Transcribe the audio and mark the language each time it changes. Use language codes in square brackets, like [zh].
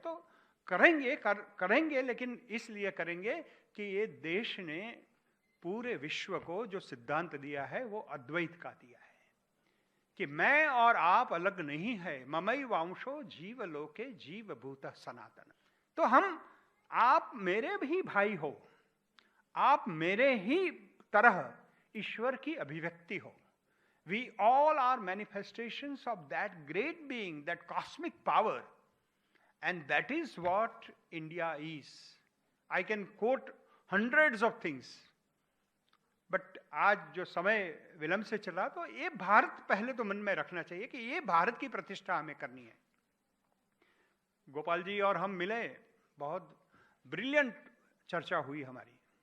[hi] तो करेंगे, लेकिन इसलिए करेंगे कि ये देश ने पूरे विश्व को जो सिद्धांत दिया है वो अद्वैत का दिया है कि मैं और आप अलग नहीं है। [sa] ममई वांशो जीव लोके जीव भूत सनातन। [hi] तो आप मेरे भी भाई हो, आप मेरे ही तरह ईश्वर की अभिव्यक्ति हो। [en] We all are manifestations of that great being, that cosmic power, and that is what India is. I can quote hundreds of things, but [hi] आज जो समय विलंब से चला, तो ये भारत पहले तो मन में रखना चाहिए कि ये भारत की प्रतिष्ठा हमें करनी है। गोपाल जी और हम मिले, बहुत ब्रिलियंट चर्चा हुई हमारी।